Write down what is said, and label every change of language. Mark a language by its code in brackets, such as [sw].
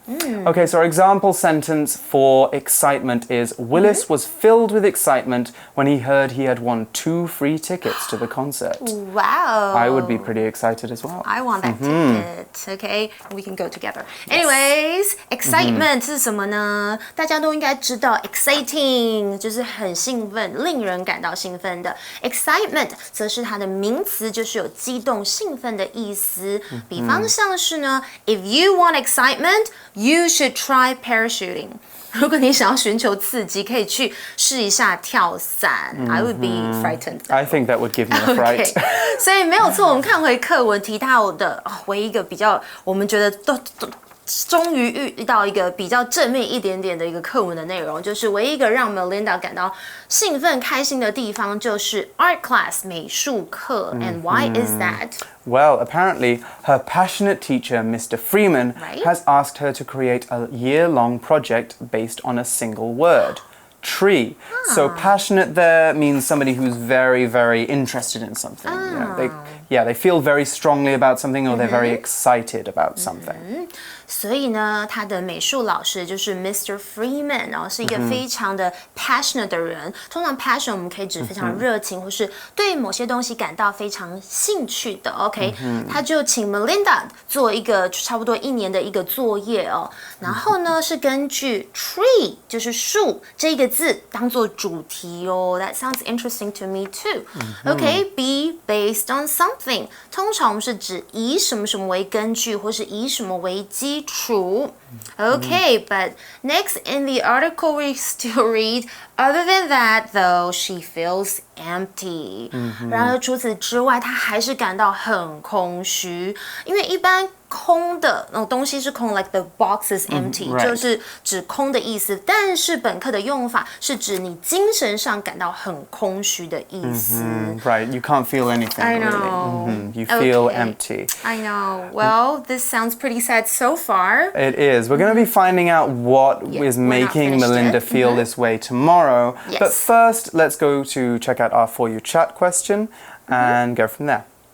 [en] Okay, so our example sentence for excitement is, Willis was filled with excitement when he heard he had won 2 free tickets to the concert. Wow. I would be pretty excited as well. I want that ticket. Okay, we can go together. Anyways, [zh] excitement 是什么呢？大家都应该知道 ，exciting 就是很兴奋，令人感到兴奋的。 Excitement 则是它的名词，就是有激动、兴奋的意思。比方像是呢 [en] ，If you want excitement, you should try parachuting. [zh] 如果你想要寻求刺激，可以去试一下跳伞。 [en] I would be frightened. I think that would give me a fright. Okay. [zh] 所以没有错，我们看回课文提到的，唯一一个比较我们觉得都终于遇到一个比较正面一点点的一个课文的内容，就是唯一一个让 Melinda 感到兴奋开心的地方，就是 [en] art class [zh] 美术课。 [en] And why is that? Well, apparently, her passionate teacher, Mr. Freeman, has asked her to create a year-long project based on a single word. Tree. So passionate there means somebody who's very, very interested in something. You know, they feel very strongly about something or they're very excited about something. [zh] 所以呢，他的美术老师就是 Mr. Freeman， 然后是一个非常的 passionate 的人。通常 passion 我们可以指非常热情，或是对某些东西感到非常兴趣的。 OK，他就请 Melinda 做一个差不多1年的一个作业哦。然后呢，是根据 tree 就是树这个字当做主题哦。 [en] That sounds interesting to me too. [zh] OK， [en] be based on something， [zh] 通常我们是指以什么什么为根据，或是以什么为基础。 [en] Okay, but next in the article we still read, other than that, though, she feels empty. [zh] 然而除此之外，她还是感到很空虚，因为一般空的那种东西是空 ， [en] like the box is empty， [zh] 就是指空的意思。但是本课的用法是指你精神上感到很空虚的意思。 [en] Right, you can't feel anything. I know. Really. You feel empty. I know. Well, this sounds pretty sad so far. It is. We're going to be finding out what is making Melinda feel this way tomorrow. Yes. But first, let's go to check out our For You Chat question and go from there.